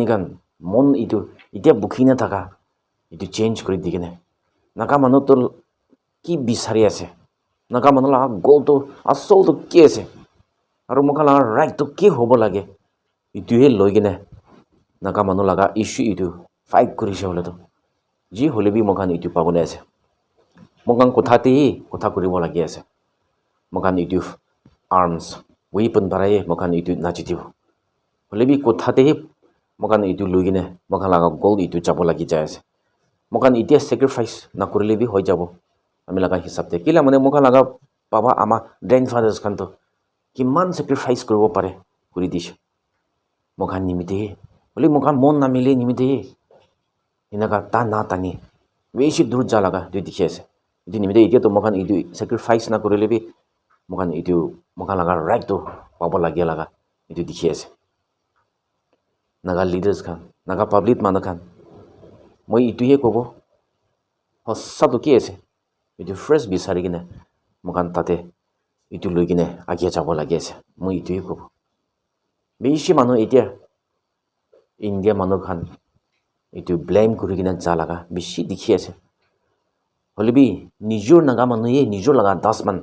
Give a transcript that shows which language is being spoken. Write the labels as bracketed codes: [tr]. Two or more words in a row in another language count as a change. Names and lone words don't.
[nag] খান মন এইটো এতিয়া বুকি নাথাকা এইটো চেঞ্জ কৰি দি কিনে নাগা মানুহটো কি বিচাৰি আছে নাগা মানুহ লগা গ'লটো আচলটো কি আছে আৰু মোক লগা ৰাইটটো কি হ'ব লাগে এইটোহে লৈ কিনে নাগা মানুহ লগা ইছ্যু এইটো ফাইট কৰিছে হ'লেতো যি হ'লে বি মোকান এইটো পাবলৈ আছে মোকান কথাতেই কথা কৰিব লাগি আছে মোকান এইটো আৰ্মছ ৱেপন বাঢ়ায়ে মোকান এইটো নাজিতিব হ'লে বি কথাতেই mokan itu lui kine mokan laga goal itu jabo lagi jai ase mokan itia sacrifice na korile bi hoi jabo ami laga hisab te kila mane mokan laga baba ama grandfathers kan to kiman sacrifice koribo pare kuri dise mokan nimite boli mokan mon na mile nimite inaka ta na tani beshi dur ja laga tu dikhi ase itu nimite itia to mokan itu sacrifice na korile bi mokan itu mokan laga right to pabo lagi laga itu dikhi ase naga leaders khan naga public manu khan moi itu he kobo hossa to ki ase itu fresh bisari kine mokan tate itu lui kine agia jabo lagi ase moi itu he kobo beshi manu itia India manu khan itu blame kuri kine ja laga beshi dikhi ase holibi nijor naga manu ye nijor laga 10 man